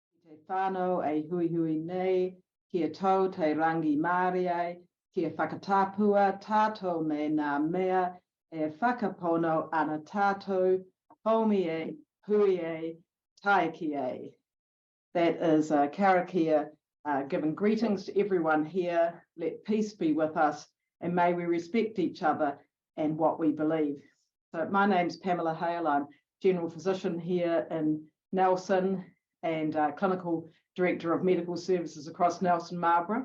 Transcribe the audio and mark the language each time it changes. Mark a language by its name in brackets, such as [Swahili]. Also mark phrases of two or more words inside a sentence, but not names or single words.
[Māori] Te whānau e hui hui nei, kia tau te rangi Māori, kia whakatapua tātou me ngā mea e whakapono ana tātou, homi e, hui e, taiki e. [English] That is karakia, giving greetings to everyone here. Let peace be with us, and may we respect each other and what we believe. So my name's Pamela Hale. I'm General Physician here in Nelson and Clinical Director of Medical Services across Nelson Marlborough.